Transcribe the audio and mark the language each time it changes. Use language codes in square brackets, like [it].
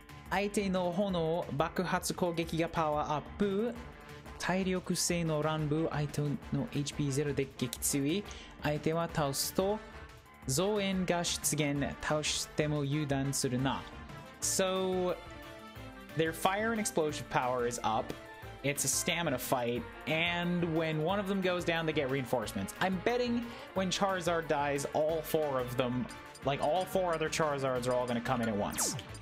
[ja] 相手の炎爆発攻撃がパワーアップ。体力性の乱舞。相手の HP0 で撃墜。相手は倒すと増援が出現。倒しても油断するな。 [en] So, their fire and explosive power is up. It's a stamina fight, and when one of them goes down, they get reinforcements. I'm betting when Charizard dies, all four of them, like all four other Charizards, are all going to come in at once.